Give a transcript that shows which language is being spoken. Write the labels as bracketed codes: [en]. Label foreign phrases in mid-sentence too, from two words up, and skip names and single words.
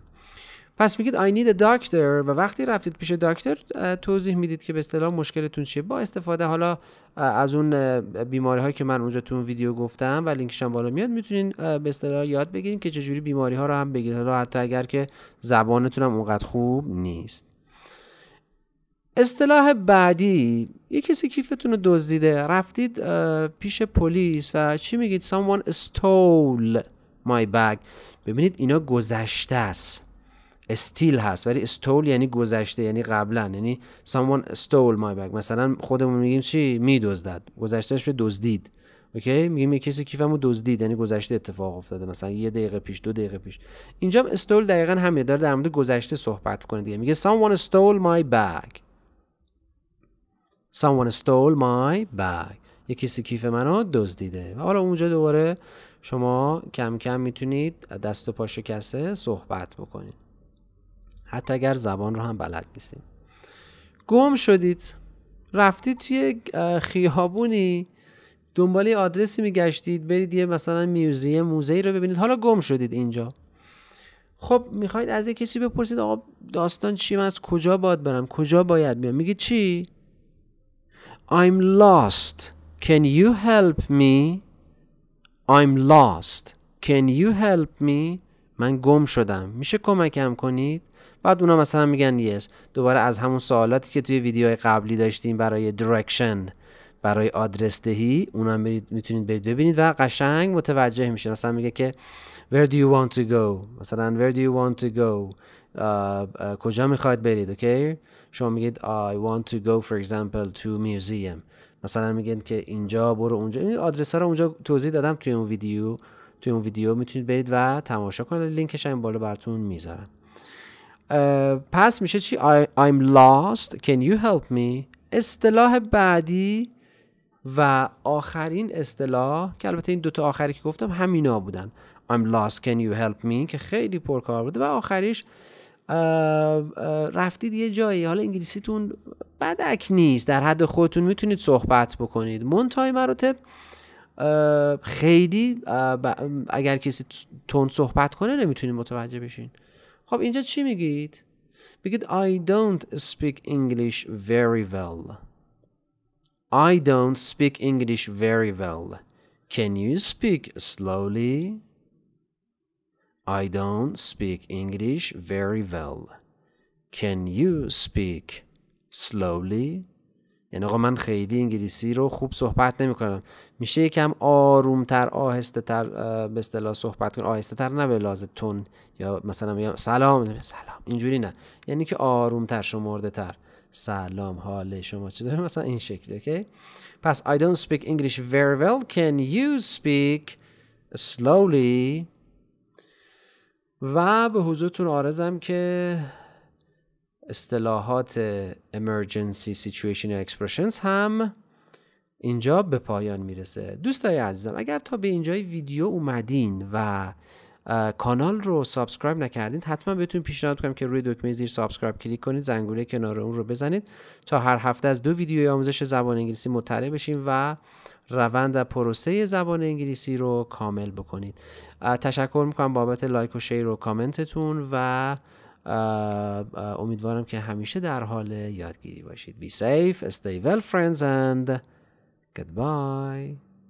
[fa] پس میگید [en] I need a doctor [fa] و وقتی رفتید پیش دکتر توضیح میدید که به اصطلاح مشکلتون چیه، با استفاده حالا از اون بیماری هایی که من اونجا تو اون ویدیو گفتم و لینکش هم بالا میاد، میتونین به اصطلاح یاد بگیرین که چجوری بیماری ها رو هم بگید، حالا حتی اگر که زبانتون هم اونقدر خوب نیست. اصطلاح بعدی، یه کسی کیفتون رو دزدیده، رفتید پیش پلیس و چی میگید؟ [en] Someone stole my bag. [fa] ببینید اینا گذشته است، استیل هست، ولی استول یعنی گذشته، یعنی قبلا، یعنی [en] someone stole my bag. [fa] مثلا خودمون میگیم چی؟ میدزدد، گذشتهش به دزدید، اوکی؟ میگیم یه کسی کیفمو دزدید، یعنی گذشته اتفاق افتاده، مثلا 1 دقیقه پیش، 2 دقیقه پیش. اینجا استول دقیقاً همین داره در مورد گذشته صحبت کنه دیگه. [en] میگه someone stole my bag. Someone stole my bag. [fa] یه کسی کیف منو دزدیده. و حالا اونجا دوباره شما کم کم میتونید دست و پا شکسته صحبت بکنید، حتی اگر زبان رو هم بلد نیستید. گم شدید، رفتید توی خیابونی دنبال آدرسی میگشتید برید یه مثلا موزه‌ای رو ببینید، حالا گم شدید اینجا. خب میخواید از یه کسی بپرسید آقا داستان چی، من از کجا باید برم، کجا باید بیام؟ میگید چی؟ [en] I'm lost. Can you help me? I'm lost. Can you help me? [fa] من گم شدم، میشه کمکم کنید؟ بعد اونا مثلا میگن yes. دوباره از همون سوالاتی که توی ویدیوهای قبلی داشتیم برای direction، برای آدرس دهی، اونا میتونید برید ببینید و قشنگ متوجه میشه. مثلا میگه که [en] where do you want to go؟ مثلا where do you want to go؟ [fa] کجا میخواید برید؟ اوکی؟ شما میگید [en] I want to go for example to museum. [fa] مثلا میگن که اینجا برو اونجا. این آدرس ها رو اونجا توضیح دادم توی اون ویدیو میتونید برید و تماشا کنید، لینکش هم بالا براتون میذارم. پس میشه چی؟ [en] I'm lost. Can you help me؟ [fa] اصطلاح بعدی و آخرین اصطلاح که البته این دوتا آخری که گفتم همینا بودن، [en] I'm lost can you help me [fa] که خیلی پرکار بوده، و آخریش رفتید یه جایی، حالا انگلیسیتون بدک نیست، در حد خودتون میتونید صحبت بکنید، منتهای مراتب خیلی اگر کسی تون صحبت کنه نمیتونید متوجه بشین. خب اینجا چی میگید؟ بگید [en] I don't speak English very well. I don't speak English very well. Can you speak slowly? I don't speak English very well. Can you speak slowly? [fa] یعنی آقا من خیلی انگلیسی رو خوب صحبت نمی کنم، میشه یکم آرومتر، آهسته تر به اصطلاح صحبت کن. آهسته تر نه به لحاظ تون، یا مثلا میگم سلام، اینجوری نه، یعنی که آرومتر، شمرده تر. سلام، حال شما چطوره؟ مثلا این شکلی. اوکی؟ [en] پس I don't speak English very well. Can you speak slowly؟ [fa] و به حضورتون عرضم که اصطلاحات [en] emergency situation [fa] یا expressions هم اینجا به پایان میرسه. دوستای عزیزم، اگر تا به اینجای ویدیو اومدین و کانال رو سابسکرایب نکردین، حتما بهتون پیشنهاد کنم که روی دکمه زیر سابسکرایب کلیک کنید، زنگوله کنار اون رو بزنید تا هر هفته از 2 ویدیوی آموزش زبان انگلیسی مطلع بشیم و روند و پروسه زبان انگلیسی رو کامل بکنید. تشکر میکنم بابت لایک و شیر و کامنتتون و امیدوارم که همیشه در حال یادگیری باشید. [en] Be safe, stay well friends and goodbye.